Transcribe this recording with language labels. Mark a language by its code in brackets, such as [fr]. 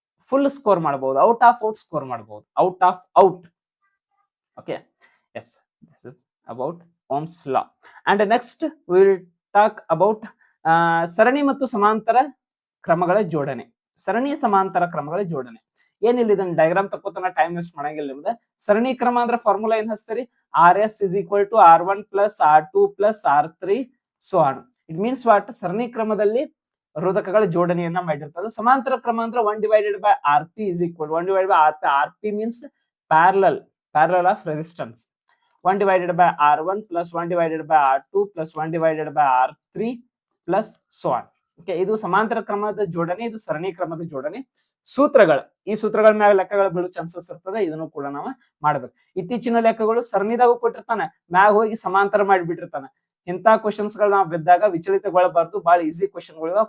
[kn] Full score ಮಾಡಬಹುದು, [en] out of out [kn] score ಮಾಡಬಹುದು, out of out. [en] Okay, yes, this is about Ohm's law. And next will talk about [kn] ಸರಣಿ ಮತ್ತು ಸಮಾಂತರ ಕ್ರಮಗಳ ಜೋಡಣೆ. ಸರಣಿ ಸಮಾಂತರ ಕ್ರಮಗಳ ಜೋಡಣೆ ಏನಿಲ್ಲ, ಇದನ್ನ ಡಯಾಗ್ರಾಮ್ ತಕ್ಕೋತನ ಟೈಮ್ ವೇಸ್ಟ್ ಮಾಡಂಗಿಲ್ಲ ನಿಮ್ದು. ಸರಣಿ ಕ್ರಮ ಅಂದ್ರೆ ಫಾರ್ಮುಲಾ ಏನ್ ಹಚ್ತೀರಿ, [en] RS is equal to R1 plus R2 plus R3 so on. It means what, [kn] ಸರಣಿ ಕ್ರಮದಲ್ಲಿ ರೋಧಕಗಳ ಜೋಡಣೆಯನ್ನ ಮಾಡಿರ್ತದೆ. ಸಮಾಂತರ ಕ್ರಮ ಅಂದ್ರೆ [en] 1 divided by RP is equal 1 divided by RP. RP means parallel of resistance. 1 divided by R1 plus 1 divided by R2 plus 1 divided by R3 plus so on. [kn] Okay, ಇದು ಸಮಾಂತರ ಕ್ರಮದ ಜೋಡಣೆ, ಇದು ಸರಣಿ ಕ್ರಮದ ಜೋಡಣೆ. ಸೂತ್ರಗಳು, ಈ ಸೂತ್ರಗಳ ಮ್ಯಾಗ ಲೆಕ್ಕಗಳು ಬೀಳೋ ಚಾನ್ಸಸ್ ಇರ್ತದೆ, ಇದನ್ನು ಕೂಡ ನಾವು ಮಾಡ್ಬೇಕು. ಇತ್ತೀಚಿನ ಲೆಕ್ಕಗಳು ಸರಣಿದಾಗೂ ಕೊಟ್ಟಿರ್ತಾನೆ, ಮ್ಯಾಗ ಹೋಗಿ ಸಮಾಂತರ ಮಾಡಿಬಿಟ್ಟಿರ್ತಾನೆ. ಇಂಥ ಕ್ವಶನ್ಸ್ ಗಳು ನಾವು ಬಿದ್ದಾಗ ವಿಚಲಿತಗೊಳ್ಳಬಾರ್ದು, ಬಹಳ ಈಸಿ ಕ್ವಶನ್ಗಳು.